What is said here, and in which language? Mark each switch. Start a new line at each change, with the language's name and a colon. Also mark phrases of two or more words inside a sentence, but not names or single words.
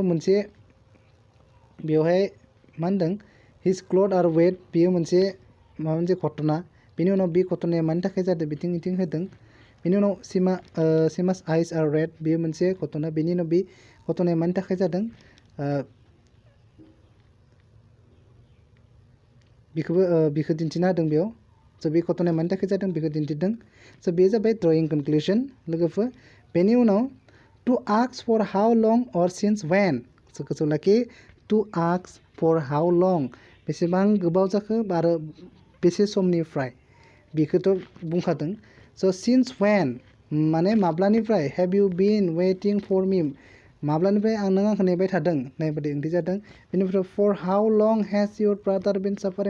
Bodo: मोनसे बेवहाय मा होनदों
English: his cloth are wet
Bodo: बेयो मोनसे माबा मोनसे घटना बेनि उनाव बे घटनाया मानि थाखाय जादों बिथिं होदों बेनि उनाव
English: Seema's eyes are red
Bodo: बेयो मोनसे घटना बेनि उनाव बे घटनाया मानि थाखाय जादों बिखौ दिन्थिना होदों बेयाव स' बे घटनाया मानि थाखाय जादों बेखौ दिन्थिदों स' बेयो जाबाय
English: drawing conclusion
Bodo: लोगोफोर बेनि उनाव
English: to ask for how long or since when
Bodo: स' गोसोआव लाखि
English: to ask for how long
Bodo: बेसेबां गोबाव जाखो आरो बेसे समनिफ्राय बेखौथ' बुंखादों स'
English: since when
Bodo: माने माब्लानिफ्राय
English: have you been waiting for me
Bodo: माब्लानिफ्राय नों आंखौ नेबाय थादों नाय बायदि ओंथि जादों बेनिफ्राय
English: for how long has your brother been suffering